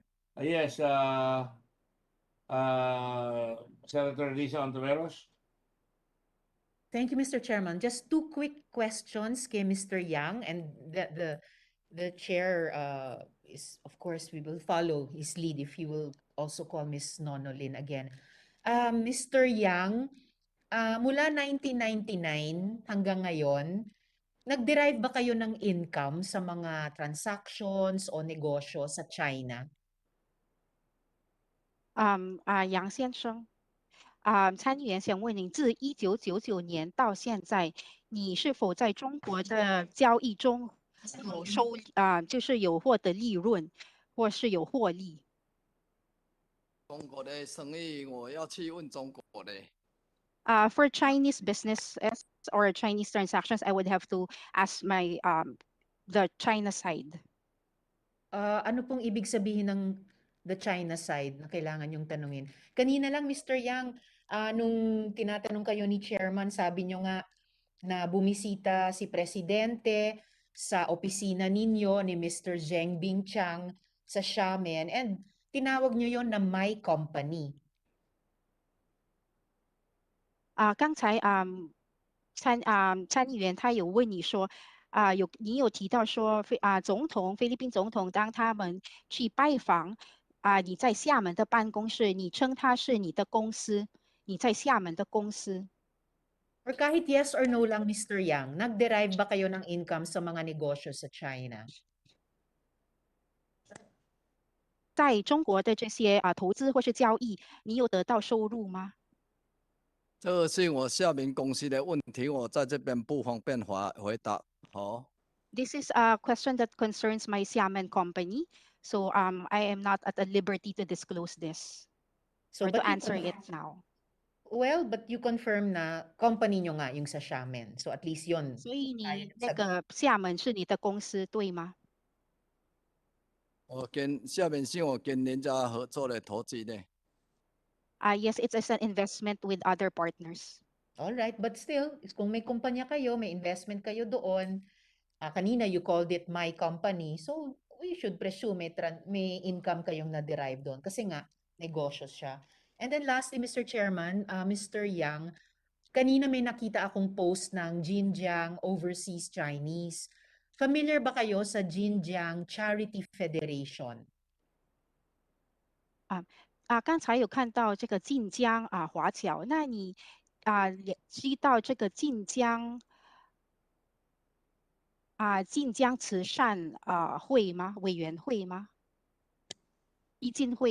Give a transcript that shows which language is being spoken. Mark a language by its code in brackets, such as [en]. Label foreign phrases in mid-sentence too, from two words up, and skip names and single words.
[en] Yes, Senator Risa Ontiveros. Thank you, Mr. Chairman. Just two quick questions kay Mr. Yang, and the chair is, of course, we will follow his lead if he will also call Ms. Nonolin again. Mr. [tl] Yang, mula 1999 hanggang ngayon, nag-derive ba kayo ng income sa mga transactions o negosyo sa China? [zh] 杨先生，参议员想问您，自1999年到现在，你是否在中国的交易中就是有获得利润，或是有获利？中国的生意我要去问中国的。 [en] For Chinese business or Chinese transactions, I would have to ask my the China side. [tl] Ano pong ibig sabihin ng [en] the China side [tl] na kailangan yung tanungin? Kanina lang, Mr. Yang, nung tinatanong kayo ni Chairman, sabi nyo nga na bumisita si Presidente sa opisina ninyo ni Mr. Zheng Bingchang sa Xiamen, and tinawag nyo yon na [en] my company. [zh] 刚才参议员他有问你说，你有提到说菲律宾总统当他们去拜访你在厦门的办公室，你称他是你的公司，你在厦门的公司。 [tl] Or kahit [en] yes or no [tl] lang, Mr. Yang, nag-derive ba kayo ng income sa mga negosyo sa China? [zh] 在中国的这些投资或是交易，你有得到收入吗？这个是我厦门公司的问题，我在这边不方便回答。好。 [en] This is a question that concerns my Xiamen company, so I am not at the liberty to disclose this or to but you answer it now. Well, but you confirm [tl] na company nyo nga yung sa [en] Xiamen. So at least yun. [zh] 所以你那 [tl] Sa- [zh] 个厦门是你的公司对吗？我跟厦门是我跟人家合作的投资的。 [en] Yes, it's an investment with other partners. All right, but still, [tl] kung may kumpanya kayo, may investment kayo doon, kanina [en] you called it my company, so we should presume [tl] may income kayong na-derive doon kasi nga, negosyo siya. [en] And then lastly, Mr. Chairman, Mr. [tl] Yang, kanina may nakita akong post ng Jinjiang Overseas Chinese. Familiar ba kayo sa Jinjiang Charity Federation? [zh] 刚才有看到这个晋江华侨，那你也知道这个晋江慈善会吗？委员会吗？基金会。